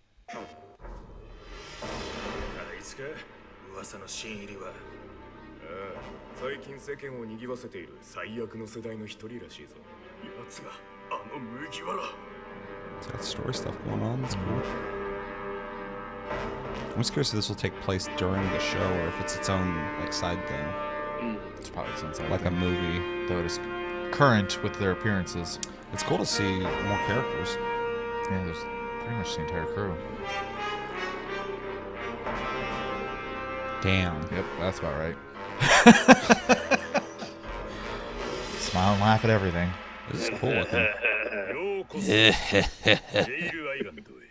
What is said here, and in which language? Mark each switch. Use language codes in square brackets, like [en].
[ja] あいつか噂の新入りはああ最近世間を賑わせている最悪の世代の一人らしいぞ奴があの麦わら [en] It's got story stuff going on. That's cool. I'm just curious if this will take place during the show or if it's its own like side thing, It's probably something like a movie. though it is current with their appearances. It's cool to see more characters. Yeah, there's pretty much the entire crew. Damn. Yep, that's about right. Smile and laugh at everything. This is cool looking. [ja] ようこそジェイルアイランドへ